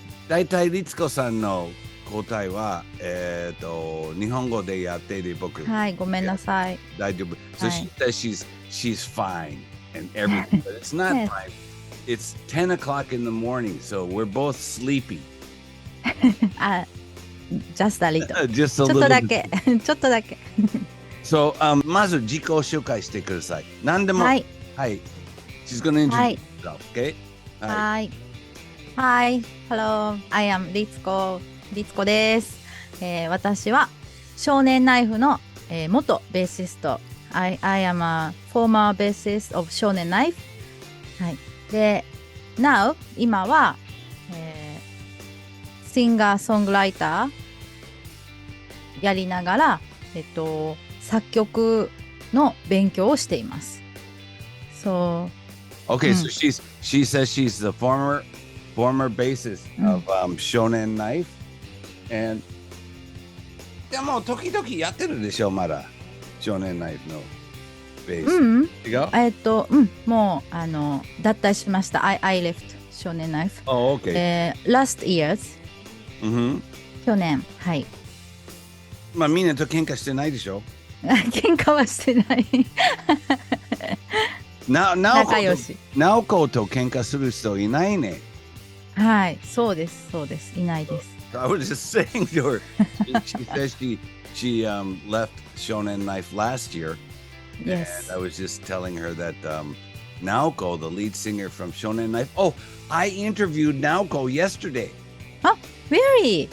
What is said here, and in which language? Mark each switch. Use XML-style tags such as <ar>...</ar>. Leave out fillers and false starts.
<ja>だいたいRitsukoさんの答えは、日本語でやっている僕。はい、ごめんなさい。大丈夫。</ja> <en>So she says she's fine and everything, but it's not fine. It's 10 o'clock in the morning, so we're both sleepy. Just a little. Just a little.</en> <ja>ちょっとだけ。ちょっとだけ。</ja> <en>So,</en> <ja>まず自己紹介してください。何でも。はい。はい。</ja> <en>She's gonna introduce herself, okay?</en> <ja>はい。</ja> <en>Hi. Hello. I am Ritsuko. Ritsuko です。</en> <ja>私は少年ナイフの、元ベーシスト。</ja> <en>I am a former bassist of 少年ナイフ。</en> <ja>はい。で、</ja> <en>now</en> <ja>今は、シンガーソングライターやりながら、作曲の勉強をしています。</ja> <en>So, okay, so she says she's the former bassist of Shonen Knife, and</en> <ja>でも時々やってるでしょまだ Shonen Knife のベース。違う？もう脱退しました。</ja> <en>I left Shonen Knife. Oh, okay. Last years.</en> <ja>去年、はい。まあみんなと喧嘩してないでしょ？喧嘩はしてない。仲良し。ナオコと喧嘩する人いないね。はい、そうです、そうです。いないです。</ja> <en>I was just saying to her, she says she left Shonen Knife last year. Yes. And I was just telling her that Naoko, the lead singer from Shonen Knife. Oh, I interviewed Naoko yesterday. Really?</en>